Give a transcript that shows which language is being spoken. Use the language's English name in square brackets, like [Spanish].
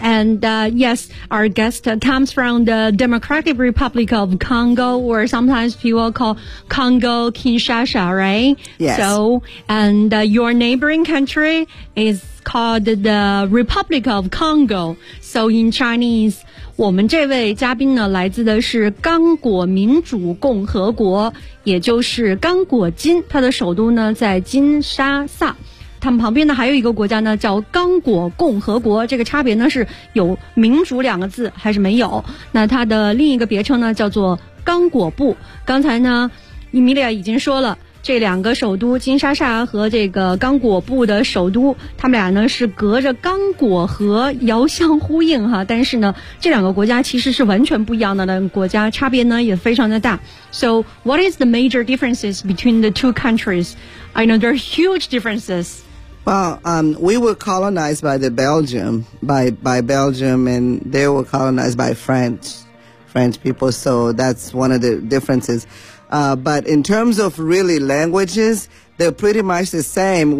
[English] And yes, our guest comes from the Democratic Republic of Congo, or sometimes people call Congo Kinshasa, right? Yes. So, and your neighboring country is called the Republic of Congo. So in Chinese... [Chinese] 我们这位嘉宾呢，来自的是刚果民主共和国，也就是刚果金，它的首都呢在金沙萨。他们旁边呢还有一个国家呢叫刚果共和国，这个差别呢是有民主两个字还是没有。那它的另一个别称呢叫做刚果部。刚才呢，伊米利亚已经说了。这两个首都金沙萨和这个刚果部的首都，他们俩呢是隔着刚果河遥相呼应哈，但是呢这两个国家其实是完全不一样的，国家差别呢也非常的大。 [English] So what is the major differences between the two countries? I know there are huge differences. Well, we were colonized by the Belgium, by Belgium, and they were colonized by French people, so that's one of the differencesBut in terms of really languages, they're pretty much the same.